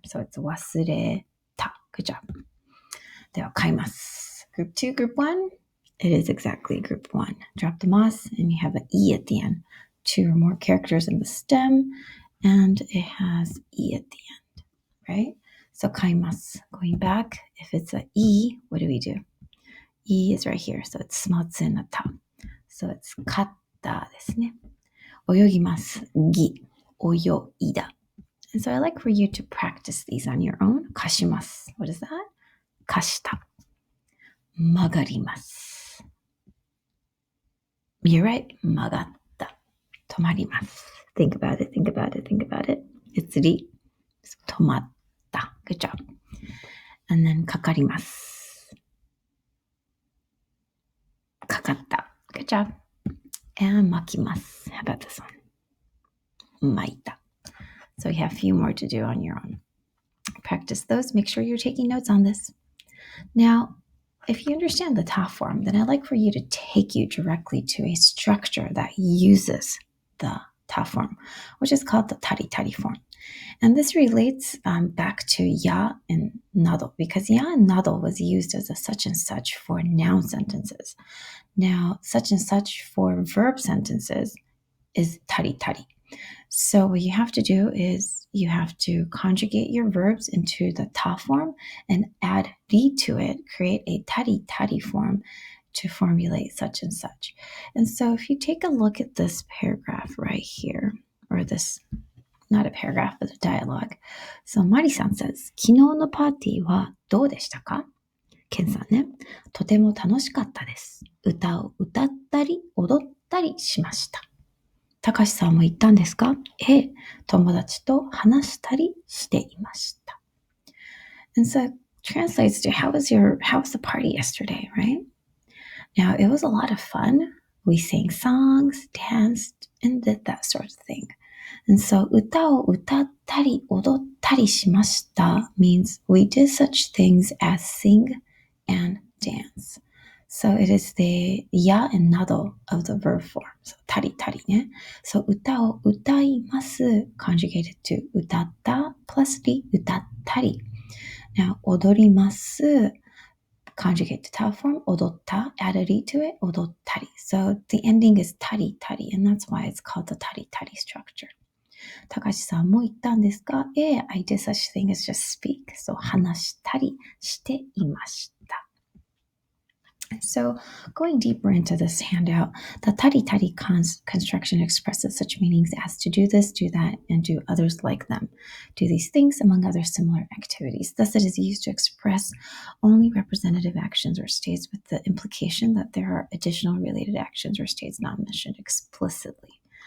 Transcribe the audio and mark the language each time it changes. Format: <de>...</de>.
<en>So it's 忘れた.Good job.</en> <ja>では買います.</ja> <en>Group 2, group 1. It is exactly group 1. Drop the mas and you have an e at the end. 2 or more characters in the stem and it has e at the end, right? So 買います. Going back, if it's a e, what do we do? E is right here. So it's スマツンのた.So it's</en> <ja>買ったですね. 泳ぎます.ぎ.泳いだ.</ja> <en>And so I like for you to practice these on your own. 貸します.What is that? 貸した.曲がります. You're right. 曲がった.止まります. Think about it, think about it, think about it. It's り.So 止まった.Good job. And then かかります. かかった.Good job. And 巻きます. How about this one? 巻いた. So you have a few more to do on your own. Practice those. Make sure you're taking notes on this. Now, if you understand the ta form, then I'd like for you to take you directly to a structure that uses the ta form, which is called the tari form. And this relates back to ya and nado, because ya and nado was used as a such and such for noun sentences. Now, such and such for verb sentences is tari. So what you have to do is you have to conjugate your verbs into the ta form and add ri to it, create a tari form to formulate such and such. And so if you take a look at this paragraph right here, or this, not a paragraph, but a dialogue. So Mari-san says,</en> <ja>昨日のパーティーはどうでしたか? Kenさんね、とても楽しかったです。歌を歌ったり踊ったりしました。たかしさんも行ったんですか?ええ、友達と話したりしていました。</ja> <en>And so it translates to how was the party yesterday, right? Now it was a lot of fun. We sang songs, danced, and did that sort of thing. And so</en> <ja>歌を歌ったり踊ったりしました</ja> <en>means we did such things as sing and dance. So it is the ya and nado of the verb form. So たりね。 So</en> <ja>歌を歌います</ja> <en>conjugated to 歌った plus り歌ったり。 Now 踊ります conjugate to ta form 踊った add a り to it 踊ったり. So the ending is たり and that's why it's called the たり structure.</en> <ja>たかしさんも言ったんですか?</ja> <en>I did such thing as just speak.</en> <ja>So 話したりしていました.</ja> <en>So going deeper into this handout, the tari construction expresses such meanings as to do this, do that, and do others like them. Do these things among other similar activities. Thus it is used to express only representative actions or states with the implication that there are additional related actions or states not mentioned explicitly.</en>